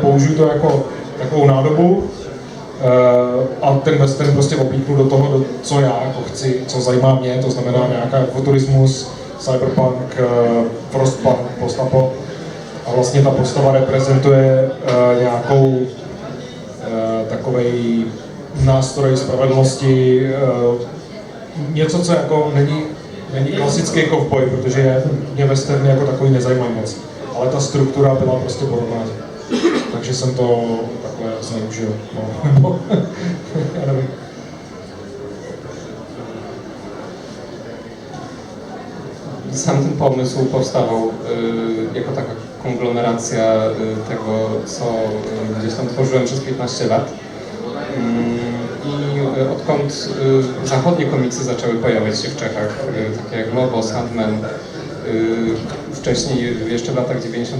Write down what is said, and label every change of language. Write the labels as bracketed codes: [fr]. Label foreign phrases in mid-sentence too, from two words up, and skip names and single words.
[cs] použiju to jako takovou nádobu a ten western prostě oblíknu do toho, co já jako chci, co zajímá mě, to znamená nějaká futurismus, cyberpunk, frostpunk, postapo a vlastně ta postava reprezentuje nějakou takovej nástroj spravedlnosti, něco, co jako není klasický kovboj, protože mě westerny jako takový nezajímají moc. Ale ta struktura byla prostě podobná. Takže jsem to takhle zneužil. No. Já nevím. [pl] Sam ten pomysł powstawał jako taka konglomeracja tego, co gdzieś tam tworzyłem przez 15 lat. I odkąd zachodnie komiksy zaczęły pojawiać się w Czechach, takie jak Lobo, Sandman, wcześniej jeszcze w latach 90.